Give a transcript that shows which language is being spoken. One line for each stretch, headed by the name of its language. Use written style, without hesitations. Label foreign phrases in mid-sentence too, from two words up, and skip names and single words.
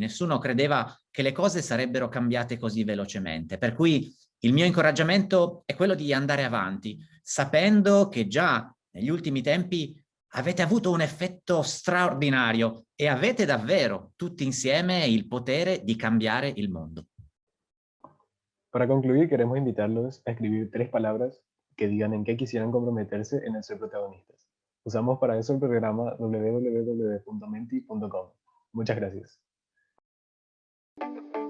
Italian: Nessuno credeva che le cose sarebbero cambiate così velocemente. Per cui il mio incoraggiamento è quello di andare avanti, sapendo che già negli ultimi tempi avete avuto un effetto straordinario e avete davvero tutti insieme il potere di cambiare il mondo.
Spanish: Para concluir, queremos invitarlos a escribir 3 palabras que digan en qué quisieran comprometerse en el ser protagonistas. Usamos para eso el programa www.menti.com. Muchas gracias.